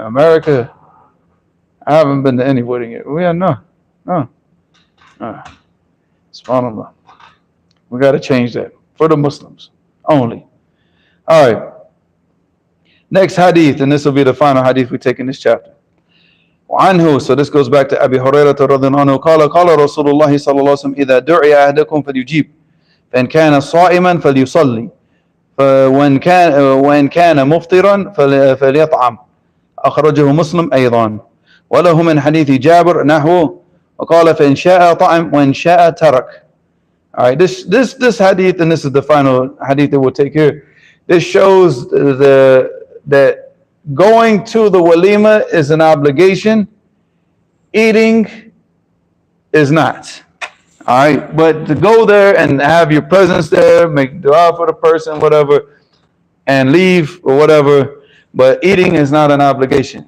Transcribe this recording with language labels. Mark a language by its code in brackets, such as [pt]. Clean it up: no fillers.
[en] America, I haven't been to any wedding yet. No. SubhanAllah. We got to change that for the Muslims only. All right. Next hadith, and this will be the final hadith we take in this chapter. [ar] وعنه, [en] so this goes back to Abi Hurairah [ar] رضي الله عنه قال رسول الله صلى الله عليه وسلم إذا دعي أحدكم فليجيب فإن كان صائما فليصلي وإن كان مفطرا فليطعم أخرجه مسلم أيضا وله من حديث جابر نحوه وقال فإن شاء طعم وإن شاء ترك. [en] All right, this hadith, and this is the final hadith that we'll take here. This shows that going to the walima is an obligation. Eating is not. All right, but to go there and have your presence there, make dua for the person, whatever, and leave or whatever, but eating is not an obligation.